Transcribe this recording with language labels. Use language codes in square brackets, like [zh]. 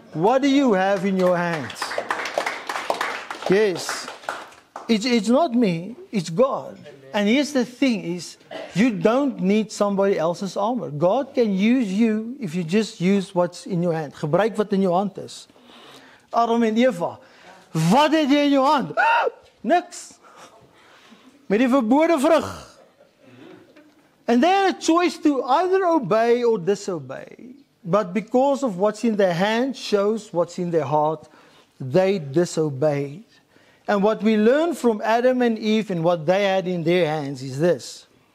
[en] What do you have in your hands? Yes. It's not me, it's God. Amen. And here's the thing is, you don't need somebody else's armor. God can use you if you just use what's in your hand. [af] Gebruik wat in jou hand is. Adam en Eva, wat het jy in jou hand? Niks. Met die verbode vrug. [en] And they had a choice to either obey or disobey. But because of what's in their hand shows what's in their heart, they disobeyed. And what we learn from Adam and Eve and what they had in their hands is this.